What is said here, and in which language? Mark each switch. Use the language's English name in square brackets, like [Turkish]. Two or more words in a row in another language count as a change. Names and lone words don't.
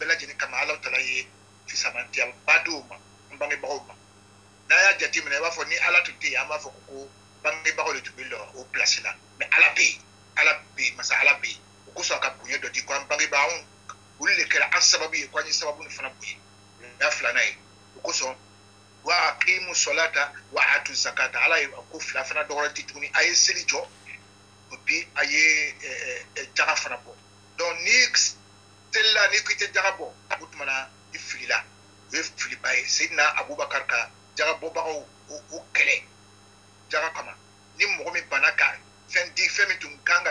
[Bambara] lajɛlen kama ala tala ye fisamantiya ba d'o ma n bangebagaw ma n'a y'a jateminɛ i b'a fɔ ni ala tun tɛ yen an b'a fɔ ko bangebagaw de tun bɛ lɔ o pilasi la mais ala bɛ yen masa ala bɛ yen o kosɔn a ka bonya dɔ di ko an bangebagaw olu de kɛra an sababu ye ko an ye sababu nin fana bonya o y'a filanan ye o kosɔn [Arabic] وأقيموا الصلاة وآتوا الزكاة [Bambara] ala ye ko fila fana dɔgɔyalen tɛ tuguni a ye seli jɔ bi a ye jaga fana bɔ donc ni selila ni ko i tɛ jaga bɔ o tuma na i filila o ye filiba ye Seydina Abubakar ka jaga bɔbagaw o kɛlɛ jaga kama ni mɔgɔ min bana ka fɛn min tun kan ka